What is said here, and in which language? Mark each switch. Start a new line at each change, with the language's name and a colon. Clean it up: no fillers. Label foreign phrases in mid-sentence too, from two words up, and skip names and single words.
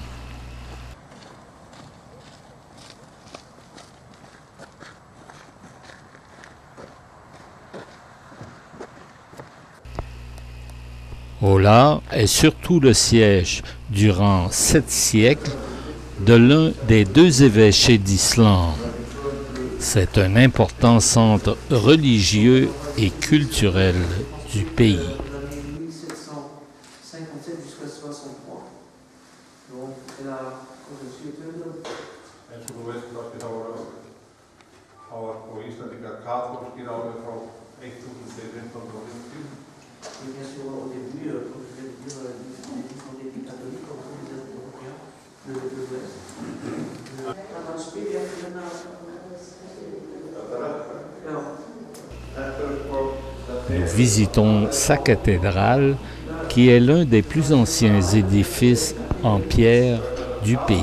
French: Hólar est surtout le siège, durant 7 siècles, de l'un des 2 évêchés d'Islande. C'est un important centre religieux et culturel du pays. De 1757 jusqu'à 63. Donc, elle a reçu
Icelandic: Eins og þú veist, Þorsteinn, þá var Íslandingar kaþólskir alveg frá
French: Et bien sûr, au début, comme je viens de dire, les Islandais étaient catholiques, comme tous les Européens de l'Ouest. Nous visitons sa cathédrale, qui est l'un des plus anciens édifices en pierre du pays.